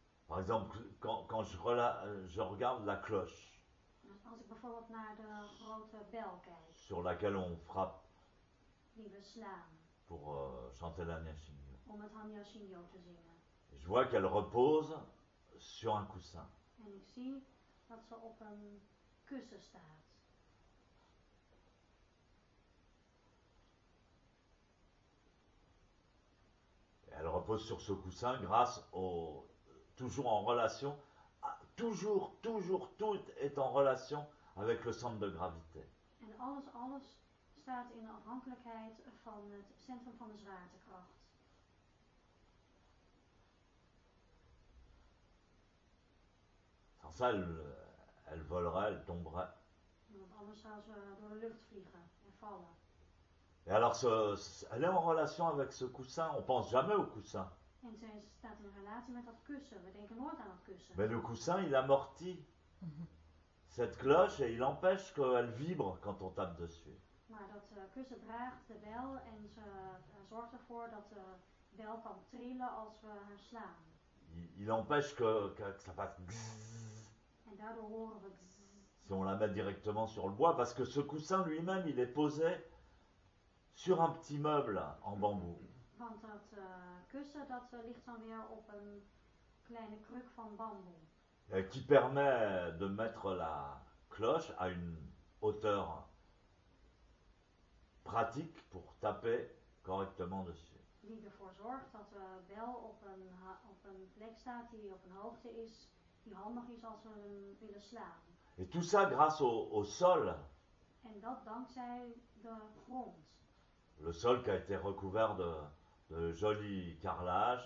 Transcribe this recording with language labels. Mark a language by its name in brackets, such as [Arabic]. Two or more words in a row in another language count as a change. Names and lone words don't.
[French] Par exemple, quand je regarde la cloche [Dutch] Dus als ik bijvoorbeeld naar de grote bel kijk, [French] sur laquelle on frappe [Dutch] die we slaan, [French] pour chanter la Nyashingyo, [Dutch] om het Hanya Shingyo te zingen. [French] je vois qu'elle repose sur un coussin. [Dutch] En ik zie dat ze op een kussen staat. [French] Elle repose sur ce coussin grâce au... toujours en relation, toujours, tout est en relation avec le centre de gravité. [Dutch] En alles staat in afhankelijkheid van het centrum van de zwaartekracht. [French] Sans ça, elle volerait, elle tomberait. [Dutch] Want anders zou ze door de lucht vliegen en vallen. [French] Et alors, elle est en relation avec ce coussin, on pense jamais au coussin. [Dutch] En zij staat in relatie met dat kussen. We denken nooit aan dat kussen. [French] Mais le coussin, il amortit cette cloche et il empêche qu'elle vibre quand on tape dessus. [Dutch] Maar dat kussen draagt de bel en ze zorgt ervoor dat de bel kan trillen als we haar slaan. [French] Il empêche que ça fasse gzzz [Dutch] En daardoor horen we gzzz. [French] si on la met directement sur le bois, parce que ce coussin lui-même, il est posé sur un petit meuble en bambou. [Dutch] Want dat kussen dat ligt dan weer op een kleine kruk van bamboe. [French] Qui permet de mettre la cloche à une hauteur pratique pour taper correctement dessus. [Dutch] Die ervoor zorgt dat de bel op een plek staat die op een hoogte is, die handig is als we hem willen slaan. [French] Et tout ça grâce au sol. [Dutch] En dat dankzij de grond. [French] Le sol qui a été recouvert de jolis carrelages.